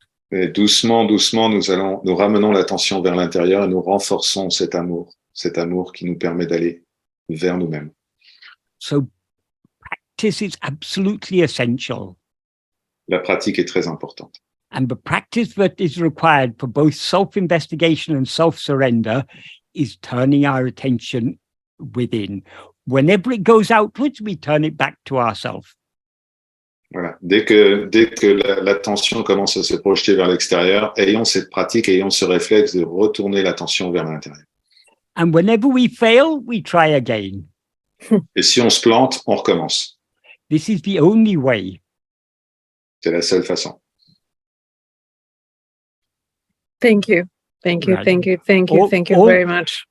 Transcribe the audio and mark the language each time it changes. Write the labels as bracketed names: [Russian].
[French] Et doucement, nous ramenons l'attention vers l'intérieur et nous renforçons cet amour qui nous permet d'aller vers nous-mêmes. [English] So practice is absolutely essential. [French] La pratique est très importante. [English] And the practice that is required for both self-investigation and self-surrender is turning our attention within. Whenever it goes outwards, we turn it back to ourselves. [French] Voilà. Dès que l'attention commence à se projeter vers l'extérieur, ayons cette pratique, ayons ce réflexe de retourner l'attention vers l'intérieur. [English] And whenever we fail, we try again. [French] Et si on se plante, on recommence. [English] This is the only way. [French] C'est la seule façon. [English] Thank you. Thank you very much.